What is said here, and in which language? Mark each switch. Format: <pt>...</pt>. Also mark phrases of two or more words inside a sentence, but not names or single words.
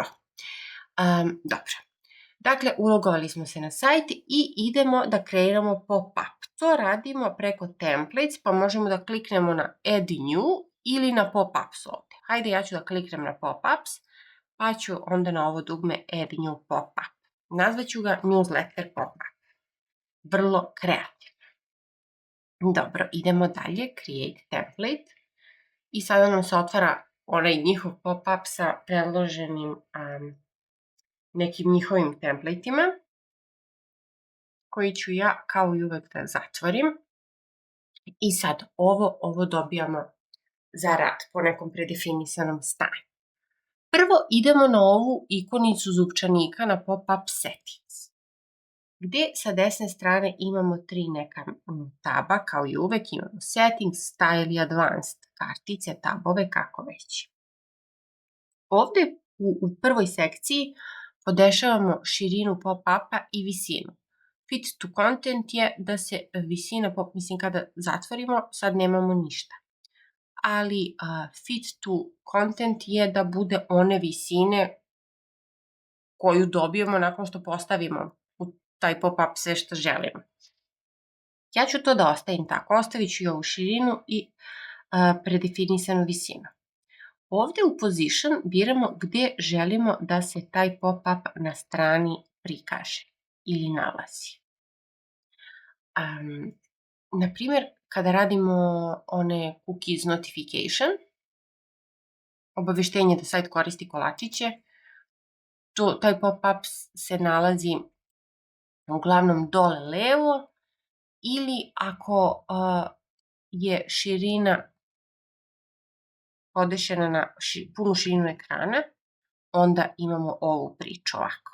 <sr>Dobro. Dakle, ulogovali smo se na sajt i idemo da kreiramo pop-up. To radimo preko templates, pa možemo da kliknemo na</sr> <en>Add New</en> <sr>ili na pop-ups ovde. Hajde, ja ću da kliknem na pop-ups, pa ću onda na ovo dugme</sr> <en>Add New pop-up.</en> <sr>Nazvaću ga Newsletter pop-up. Vrlo kreativno. Dobro, idemo dalje,</sr> <en>Create template.</en> <sr>I sada nam se otvara onaj njihov pop-up sa predloženim nekim njihovim templateima, koji ću ja kao i uvek da zatvorim I sad, ovo dobijamo za rad po nekom predefinisanom stanju. Prvo idemo na ovu ikonicu zupčanika na</sr> <en>pop-up settings,</en> <sr>gde sa desne strane imamo 3 neka taba, kao i uvek imamo</sr> <en>settings, style</en> <sr>i advanced, kartice, tabove, kako već. Ovde u prvoj sekciji podešavamo širinu pop-upa i visinu.</sr> <en>Fit to content</en> <sr>je da se visina, mislim kada zatvorimo, sad nemamo ništa. Ali</sr> <en>fit to content</en> <sr>je da bude one visine koju dobijemo nakon što postavimo u taj pop-up sve što želimo. Ja ću to da ostavim tako, ostavit ću i ovu širinu i predefinisanu visinu. Ovde u position biramo gde želimo da se taj pop-up na strani prikaže ili nalazi. Naprimer, kada radimo one</sr> <en>cookies notification,</en> <sr>obaveštenje da sajt koristi kolačiće, taj pop-up se nalazi uglavnom dole levo, ili ako je širina podešena na punu širinu ekrana, onda imamo ovu priču ovako.</sr>